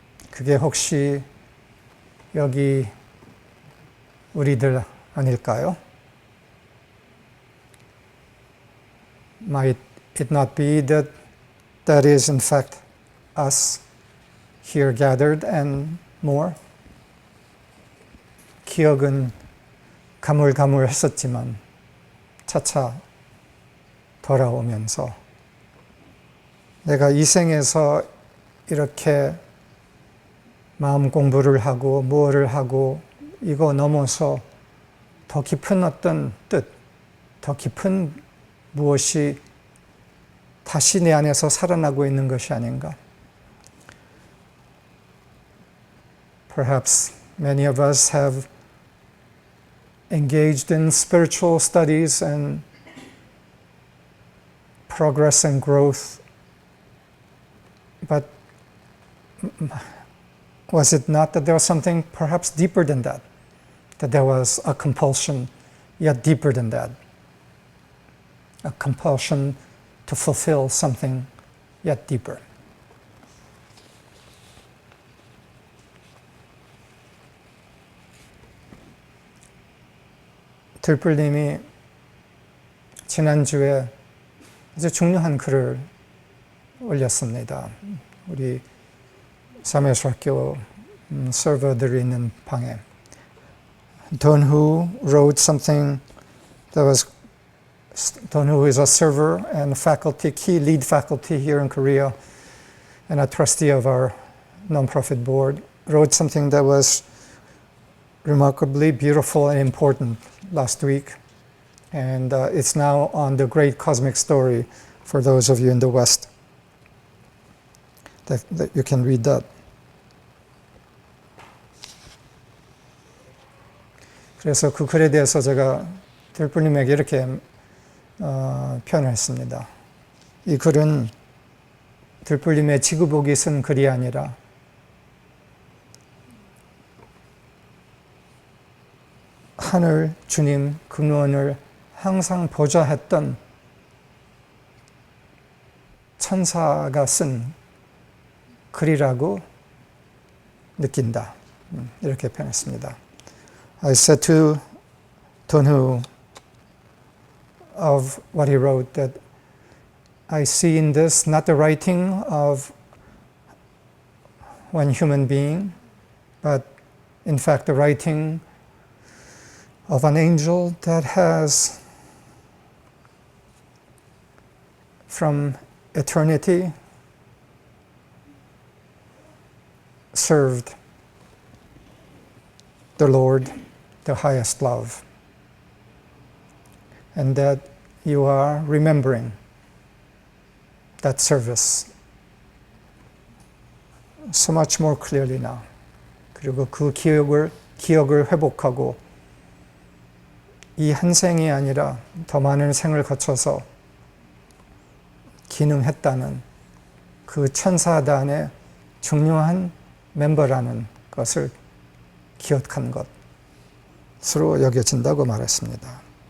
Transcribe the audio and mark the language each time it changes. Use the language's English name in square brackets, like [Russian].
[Korean] 그게 혹시 여기 우리들 아닐까요? [English] Might it not be that that is in fact us here gathered and more? [Korean] 기억은 가물가물했었지만 차차 돌아오면서 내가 이 생에서 이렇게 마음 공부를 하고 무엇을 하고 이거 넘어서 더 깊은 어떤 뜻, 더 깊은 무엇이 다시 내 안에서 살아나고 있는 것이 아닌가. [English] Perhaps many of us have engaged in spiritual studies and progress and growth, but was it not that there was something perhaps deeper than that? That there was a compulsion yet deeper than that? A compulsion to fulfill something yet deeper. [Korean] 들불님이 지난주에 아주 중요한 글을 올렸습니다. 우리 사무엘학교 서버들이 있는 방에. [English] Don Hu wrote something that was, Don Hu is a server and faculty, key lead faculty here in Korea and a trustee of our nonprofit board, wrote something that was remarkably beautiful and important last week. And it's now on the Great Cosmic Story for those of you in the West. That you can read that. [Korean] 그래서 그 글에 대해서 제가 들불님에게 이렇게 표현을 했습니다. 이 글은 들불님의 지구복이 쓴 글이 아니라 하늘 주님 근원을 항상 보좌했던 천사가 쓴 글이라고 느낀다. 이렇게 표현했습니다. [English] I said to Don Hu of what he wrote that I see in this not the writing of one human being, but in fact the writing of an angel that has from eternity served the Lord, the highest love, and that you are remembering that service so much more clearly now. [Korean] 그리고 그 기억을 회복하고 이 한 생이 아니라 더 많은 생을 거쳐서 기능했다는 그 천사단의 중요한 멤버라는 것을 기억한 것으로 여겨진다고 말했습니다.